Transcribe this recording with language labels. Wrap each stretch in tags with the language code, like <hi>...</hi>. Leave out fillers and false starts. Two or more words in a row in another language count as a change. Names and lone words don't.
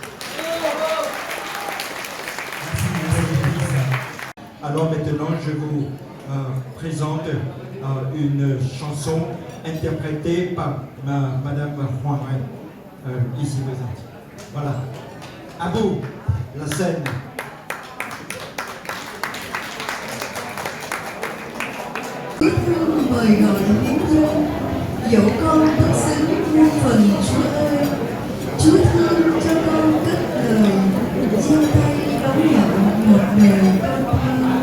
<fr>Alors maintenant, je vous présente une chanson interprétée par Madame Juan, ici présente. Voilà. À vous, la scène.</fr> <vi>quý thương mời gọi hiến thân, dẫu con bất xứng muôn phần Chúa ơi. Chúa thương cho con cất lời, giơ tay đón nhận một đời con thơ.</vi>